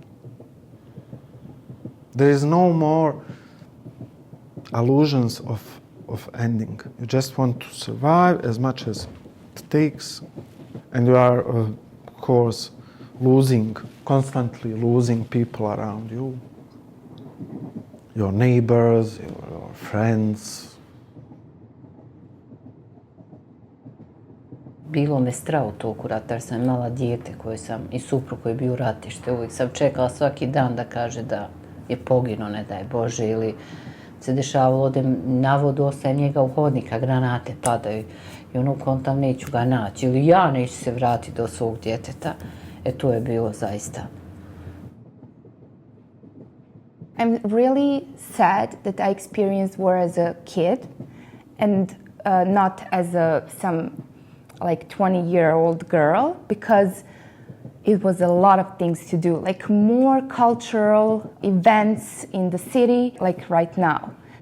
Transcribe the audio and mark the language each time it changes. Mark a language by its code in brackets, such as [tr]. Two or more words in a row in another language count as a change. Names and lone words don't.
[en] There is no more illusions of ending. You just want to survive as much as it takes. And you are, of course, constantly losing people around you. Your neighbors, your friends. [bs] Bilo me strah u toku rata, jer sam imala dijete i suprug koji je bio u ratište. Uvijek sam čekala svaki dan da kaže da je poginuo, ne daj Bože, ili se dešavalo, odem na vodu, ostajem njega u hodnika, granate padaju i ono kontam neću ga naći, ili ja neću se vratiti do svog djeteta. To je bilo zaista. [en] I'm really sad that I experienced war as a kid and not as some like 20-year-old girl, because it was a lot of things to do, like more cultural events in the city, like right now.